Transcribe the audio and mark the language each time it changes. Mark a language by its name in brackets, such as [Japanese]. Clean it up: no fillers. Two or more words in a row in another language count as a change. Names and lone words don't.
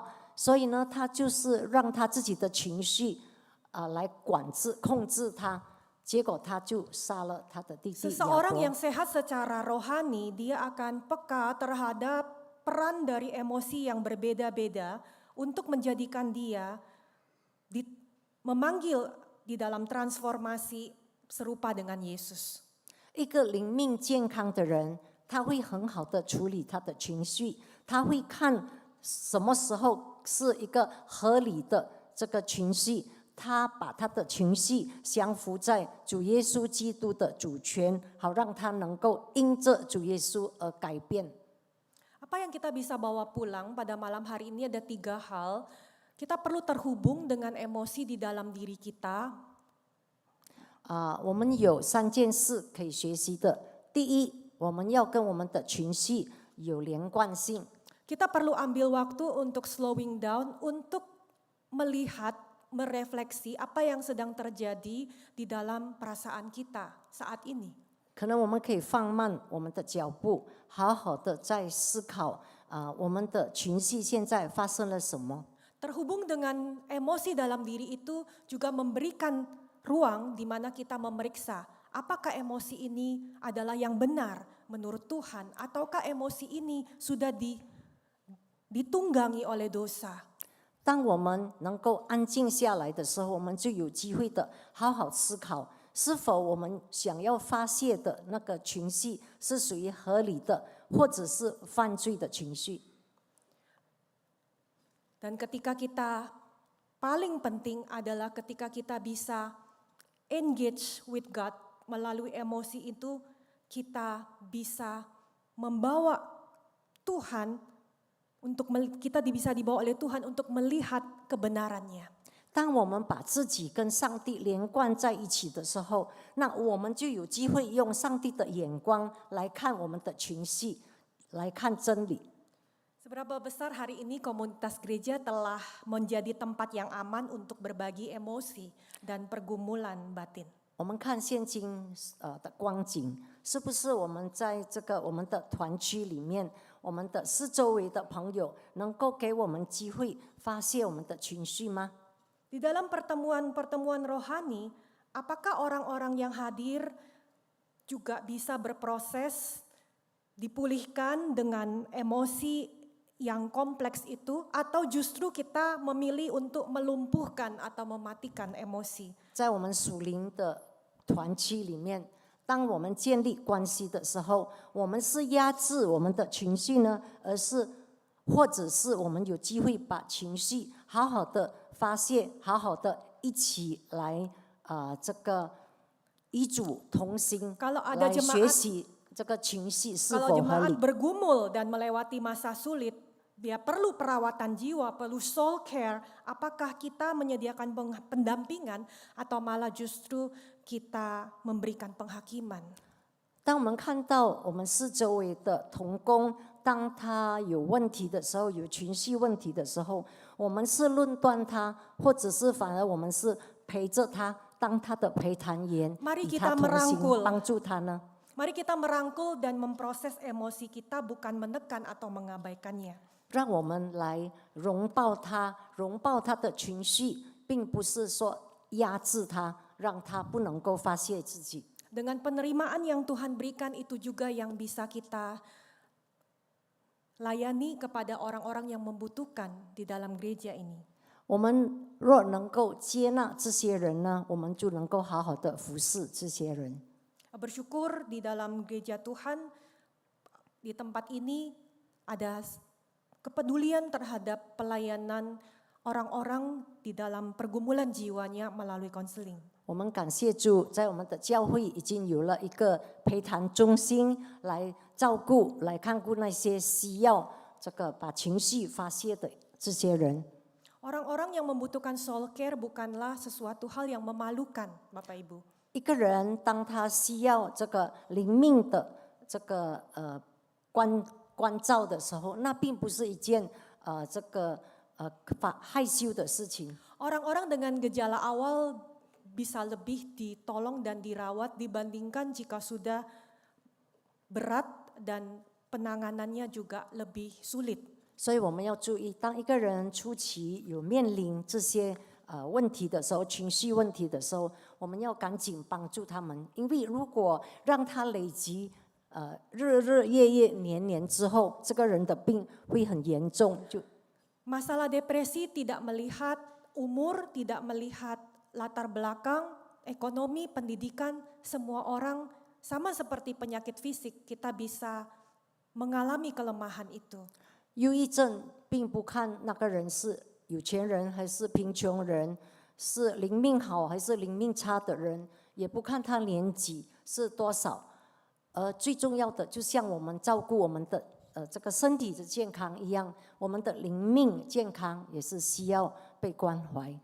[Chinese] 所以呢，他就是让他自己的情绪来管制、控制他，结果他就杀了他的弟弟雅 [Indonesian] Seseorang [Chinese] 各。 [Indonesian] yang sehat secara rohani, dia akan peka terhadap peran dari emosi yang berbeda-beda untuk menjadikan dia memanggil di dalam transformasi serupa dengan Yesus. [Chinese] 一个灵命健康的人，他会很好的处理他的情绪，他会看什么时候是一个合理的这个情绪，他把他的情绪降服在主耶稣基督的主权，好让他能够因着主耶稣而改变。 [Indonesian] Apa yang kita bisa bawa pulang pada malam hari ini ada 3 hal. Kita perlu terhubung dengan emosi di dalam diri kita. [Chinese] 我们有3件事可以学习的。第一，我们要跟我们的情绪有连贯性。 [Indonesian] Kita perlu ambil waktu untuk [English] slowing down, [Indonesian] untuk melihat, merefleksi apa yang sedang terjadi di dalam perasaan kita saat ini. [Chinese] 可能我们可以放慢我们的脚步，好好的在思考我们的情绪现在发生了什么。 [Indonesian] Terhubung dengan emosi dalam diri itu juga memberikan ruang di mana kita memeriksa apakah emosi ini adalah yang benar menurut Tuhan ataukah emosi ini sudah ditunggangi oleh dosa. [Chinese] 当我们能够安静下来的时候，我们就有机会的好好思考，是否我们想要发泄的那个情绪是属于合理的，或者是犯罪的情绪。 [Indonesian] Dan ketika kita paling penting adalah ketika kita bisa [English] engage with God [Indonesian] melalui emosi itu, kita bisa membawa Tuhan untuk kita bisa dibawa oleh Tuhan untuk melihat kebenarannya. [Chinese] 当我们把自己跟上帝连贯在一起的时候，那我们就有机会用上帝的眼光来看我们的情绪，来看真理。 [Indonesian] Seberapa besar hari ini komunitas gereja telah menjadi tempat yang aman untuk berbagi emosi dan pergumulan batin. [Chinese] 我们看现今的光景，是不是我们在这个我们的团区里面，我们的四周围的朋友能够给我们机会发泄我们的情绪吗？ [Indonesian] Di dalam pertemuan-pertemuan rohani, apakah orang-orang yang hadir juga bisa berproses, dipulihkan dengan emosi yang kompleks itu, atau justru kita memilih untuk melumpuhkan atau mematikan emosi? [Chinese] 在我们属灵的团区里面，当我们建立关系的时候，我们是压制我们的情绪呢，或者是我们有机会把情绪好好的发泄，好好的一起来这个与主同行， [Indonesian] Kalau ada [Chinese] 来学习这个情绪是 [Indonesian] Kalau [Chinese] 否合 [Indonesian] jemaat [Chinese] 理。 [Indonesian] bergumul dan melewati masa sulit, dia perlu perawatan jiwa, perlu [English] soul care. [Indonesian] Apakah kita menyediakan pendampingan atau malah justru kita memberikan penghakiman? [Chinese] 当我们看到我们四周围的同工，当他有问题的时候，有情绪问题的时候，我们是论断他，或者是反而我们是陪着他，当他的陪谈员， [Indonesian] Mari [Chinese] 与 [Indonesian] kita [Chinese] 他同 [Indonesian] merangkul [Chinese] 行，帮助他呢？ [Indonesian] Mari kita merangkul dan memproses emosi kita, bukan menekan atau mengabaikannya. [Chinese] 让我们来拥抱他，拥抱他的情绪，并不是说压制他，让他不能够发泄自己。 [Indonesian] Dengan penerimaan yang Tuhan berikan itu juga yang bisa kita layani kepada orang-orang yang membutuhkan di dalam gereja ini. [Chinese] 我们若能够接纳这些人呢，我们就能够好好的服侍这些人。 [Indonesian] Bersyukur di dalam gereja Tuhan, di tempat ini ada kepedulian terhadap pelayanan orang-orang di dalam pergumulan jiwanya melalui konseling. [Chinese] 我们感谢主，在我们的教会已经有了一个陪谈中心，来照顾、来看顾那些需要这个把情绪发泄的这些人。 [Indonesian] Orang-orang yang membutuhkan [English] soul care [Indonesian] bukanlah sesuatu hal yang memalukan, Bapak Ibu. [Chinese] 一个人当他需要这个灵命的这个关照的时候，那并不是一件这个害羞的事情。 [Indonesian] Orang-orang dengan gejala awal bisa lebih ditolong dan dirawat dibandingkan jika sudah berat dan penanganannya juga lebih sulit. [Chinese] 所以我们要注意，当一个人初期有面临这些问题的时候，情绪问题的时候，我们要赶紧帮助他们，因为如果让他累积日日夜夜年年之后，这个人的病会很严重。就 [Indonesian] Masalah depresi tidak melihat umur, tidak melihat latar belakang, ekonomi, pendidikan, semua orang sama seperti penyakit fisik, kita bisa mengalami kelemahan itu. [Chinese] 忧郁症并不看那个人是有钱人还是贫穷人，是灵命好还是灵命差的人，也不看他年纪是多少，而最重要的，就像我们照顾我们的这个身体的健康一样，我们的灵命健康也是需要被关怀。